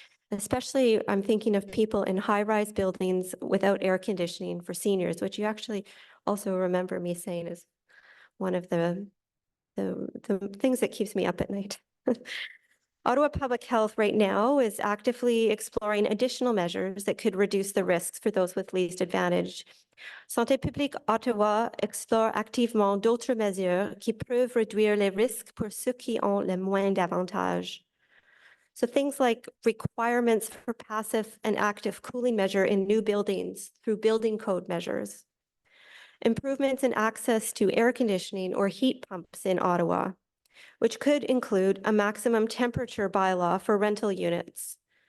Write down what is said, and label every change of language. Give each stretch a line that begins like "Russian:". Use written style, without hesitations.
English: Especially, I'm thinking of people in high-rise buildings without air conditioning for seniors, which you actually also remember me saying is one of the things that keeps me up at night. Ottawa Public Health right now is actively exploring additional measures that could reduce the risks for those with least advantage.
French: Santé publique Ottawa explore activement d'autres mesures qui peuvent réduire les risques pour ceux qui ont le moins d'avantages.
English: So things like requirements for passive and active cooling measure in new buildings through building code measures. Improvements in access to air conditioning or heat pumps in Ottawa, which could include a maximum temperature bylaw for rental units.